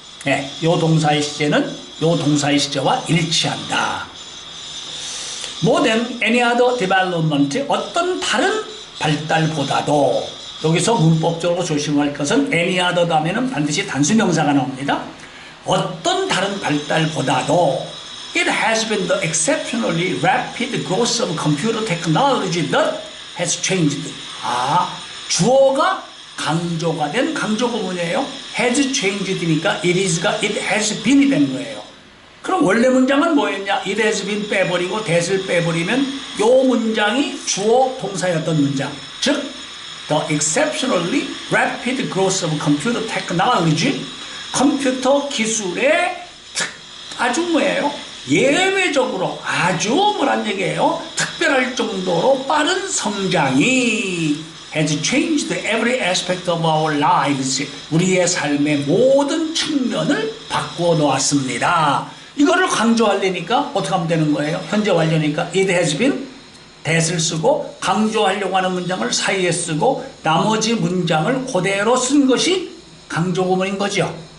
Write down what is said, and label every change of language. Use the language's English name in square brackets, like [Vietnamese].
[Korean] 네, 이 동사의 시제는 이 동사의 시제와 일치한다. [English] More than any other development, [Korean] 어떤 다른 발달보다도, 여기서 문법적으로 조심할 것은 any other 다음에는 반드시 단수명사가 나옵니다. 어떤 다른 발달보다도 [English] it has been the exceptionally rapid growth of computer technology that has changed. [Korean] 주어가 강조가 된 강조구문이에요. has changed니까 it is가 it has been이 된 거예요. 그럼 원래 문장은 뭐였냐? [English] it has been [Korean] 빼버리고 that을 빼버리면 이 문장이 주어 동사였던 문장. 즉 [English] the exceptionally rapid growth of computer technology, [Korean] 컴퓨터 기술의 아주 뭐예요? 예외적으로 아주 뭐란 얘기예요? 특별할 정도로 빠른 성장이 [English] has changed every aspect of our lives. [Korean] 우리의 삶의 모든 측면을 바꾸어 놓았습니다. 이거를 강조하려니까 어떻게 하면 되는 거예요? 현재 완료니까 [English] it has been that [Korean] 을 쓰고 강조하려고 하는 문장을 사이에 쓰고 나머지 문장을 그대로 쓴 것이 강조구문인 거죠.